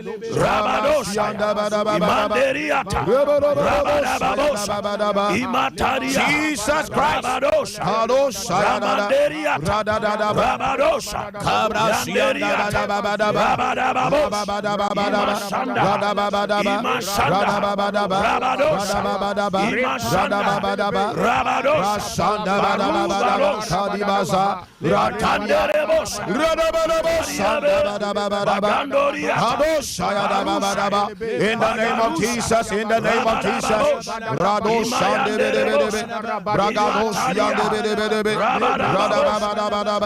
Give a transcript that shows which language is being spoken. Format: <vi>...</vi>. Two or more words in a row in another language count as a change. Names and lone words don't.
<en>Rabadosha, Imanderiata, Rabadabosha, Imataria, Jesus Christ, Rabadosha, Ramanderiata, Rabadosha, Cabrasieriata, Rabadabosha, Imashanda, Rabadosha, Imashanda, Rabadosha, Rabadosha, Ratanderebosha, Rabadosha, in the name of Jesus, in the name of Jesus, Rado Shandebe, Bragado Shandebe, Radababadaba,</en>